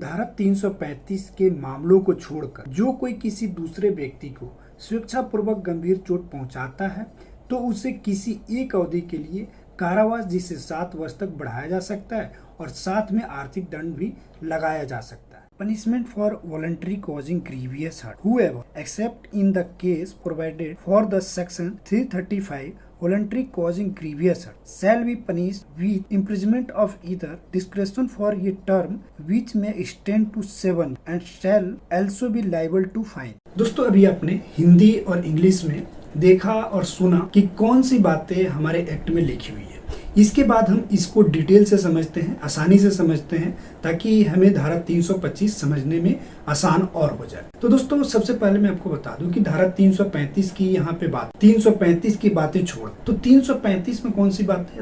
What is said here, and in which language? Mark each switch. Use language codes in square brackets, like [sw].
[hi] धारा 335 के मामलों को छोड़कर जो कोई किसी दूसरे व्यक्ति को स्वेच्छापूर्वक गंभीर चोट पहुंचाता है तो उसे किसी एक अवधि के लिए कारावास जिसे 7 वर्ष तक बढ़ाया जा सकता है और साथ में आर्थिक दंड भी लगाया जा सकता है। [en] Punishment for voluntary causing grievous hurt, whoever, except in the case provided for the section 335, voluntary causing grievous hurt, shall be punished with imprisonment of either discretion for a term which may extend to 7 and shall also be liable to fine। [hi] दोस्तों, अभी आपने हिंदी और English में देखा और सुना कि कौन सी बातें हमारे एक्ट में लिखी हुई है। इसके बाद हम इसको डिटेल से समझते हैं, आसानी से समझते हैं ताकि हमें धारा 325 समझने में आसान और हो जाए। तो दोस्तों, सबसे पहले मैं आपको बता दूं कि धारा 335 की यहाँ पे बात 335 की बातें छोड़ तो 335 में कौन सी बात है।